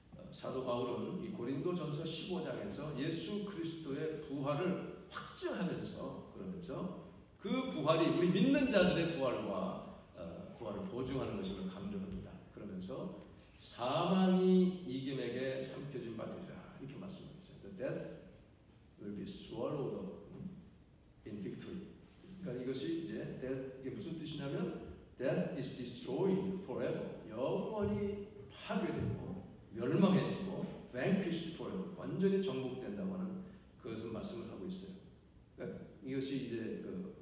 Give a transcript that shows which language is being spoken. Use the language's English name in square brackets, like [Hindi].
[Korean] 사도 바울은 이 고린도전서 15장에서 예수 그리스도의 부활을 확증하면서, 그러면서 그 부활이 우리 믿는 자들의 부활을 보증하는 것임을 강조합니다. 그러면서 사망이 이김에게 삼켜진 바 되리라, 이렇게 말씀하셨어요. [English] The death will be swallowed up in victory. [Korean] 그러니까 이것이 이제 death, 이게 무슨 뜻이냐면 [English] death is destroyed forever, [Korean] 영원히 파괴되고 멸망해지고 [English] vanquished forever, [Korean] 완전히 정복된다고 하는 그것을 말씀을 하고 있어요. 그러니까 이것이 이제 그